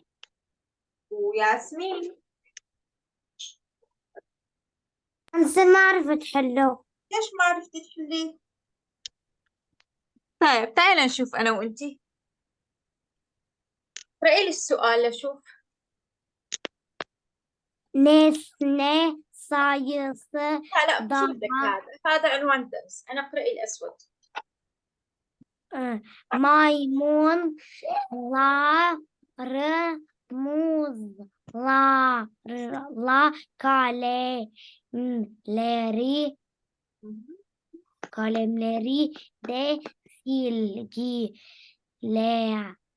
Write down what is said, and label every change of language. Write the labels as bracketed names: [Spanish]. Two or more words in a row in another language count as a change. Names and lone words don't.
[Arabic] وياسمين. أنسى ما عرفت حله. ليش ما عرفتي تحلي؟ طيب تعالي نشوف أنا وأنتي. اقرأي لي السؤال لشوف. [Turkish] nesne sayısı [Arabic] لا بجيب لك daha هذا عنوان الدرس. أنا اقرأي الأسود. [Turkish] maymunları muzlarla kalemleri de silgilerle